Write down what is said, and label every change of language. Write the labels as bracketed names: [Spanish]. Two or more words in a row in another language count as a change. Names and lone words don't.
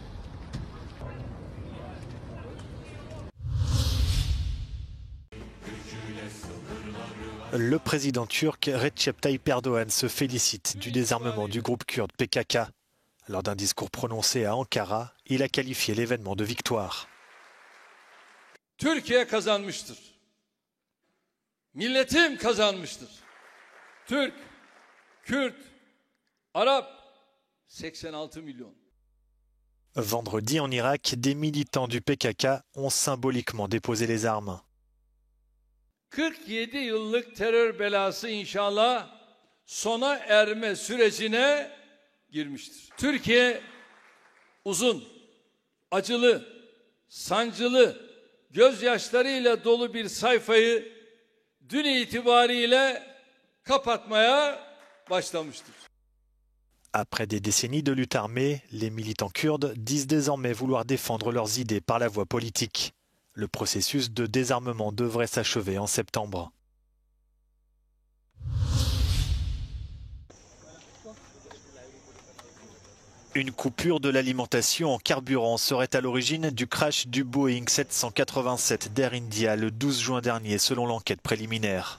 [French] Le président turc Recep Tayyip Erdoğan se félicite du désarmement du groupe kurde PKK. Lors d'un discours prononcé à Ankara, il a qualifié l'événement de victoire. [Turkish] Türkiye kazanmıştır. Milletim kazanmıştır. Türk, Kürt, Arap, 86 milyon. [French] Vendredi en Irak, des militants du PKK ont symboliquement déposé les armes. [Turkish] 47 yıllık terör belası inşallah sona erme sürecine girmiştir. Türkiye uzun, acılı, sancılı, gözyaşlarıyla dolu bir sayfayı dün itibariyle kapatmaya başlamıştır. [French] Après des décennies de lutte armée, les militants kurdes disent désormais vouloir défendre leurs idées par la voie politique. Le processus de désarmement devrait s'achever en septembre. Une coupure de l'alimentation en carburant serait à l'origine du crash du Boeing 787 d'Air India le 12 juin dernier, selon l'enquête préliminaire.